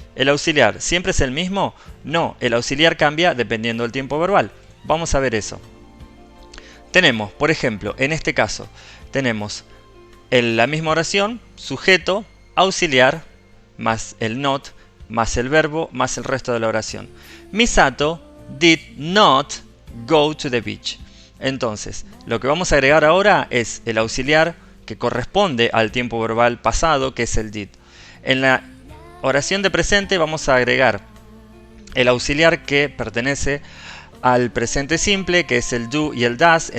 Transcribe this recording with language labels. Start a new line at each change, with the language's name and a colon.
Spanish: ¿El auxiliar siempre es el mismo? No, el auxiliar cambia dependiendo del tiempo verbal. Vamos a ver eso. Tenemos, por ejemplo, en este caso, tenemos la misma oración, sujeto, auxiliar, más el not, más el verbo, más el resto de la oración.
English: Misato did not go to the beach.
Spanish: Entonces, lo que vamos a agregar ahora es el auxiliar que corresponde al tiempo verbal pasado, que es el did. En la oración de presente vamos a agregar el auxiliar que pertenece al presente simple, que es el do y el does.